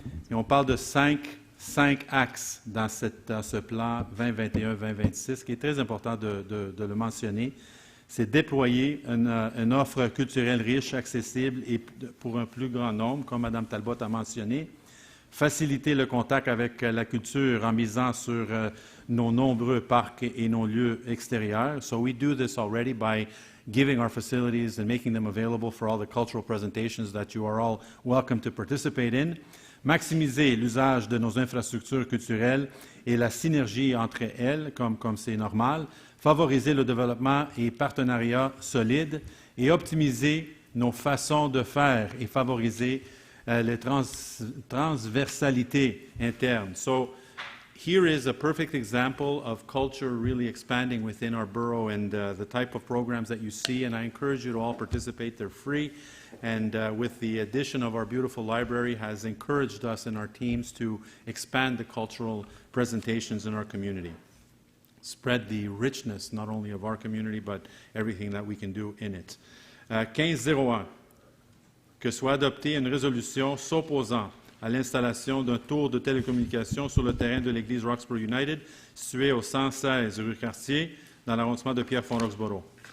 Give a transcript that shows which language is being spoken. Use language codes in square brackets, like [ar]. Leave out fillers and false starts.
[fr] Et on parle de cinq axes dans ce plan 2021-2026, qui est très important de le mentionner. C'est déployer une offre culturelle riche, accessible et pour un plus grand nombre, comme Mme Talbot a mentionné. Faciliter le contact avec la culture en misant sur nos nombreux parcs et nos lieux extérieurs. [en] So we do this already by giving our facilities and making them available for all the cultural presentations that you are all welcome to participate in. [fr] Maximiser l'usage de nos infrastructures culturelles et la synergie entre elles, comme c'est normal. Favoriser le développement et partenariats solides et optimiser nos façons de faire et favoriser les transversalités internes. [en] So here is a perfect example of culture really expanding within our borough and the type of programs that you see, and I encourage you to all participate. They're free, and with the addition of our beautiful library has encouraged us and our teams to expand the cultural presentations in our community. Spread the richness not only of our community but everything that we can do in it. [fr] 1501. Que soit adoptée une résolution s'opposant à l'installation d'un tour de télécommunications sur le terrain de l'église Roxboro United, situé au 116 rue Cartier, dans l'arrondissement de Pierrefonds-Roxboro.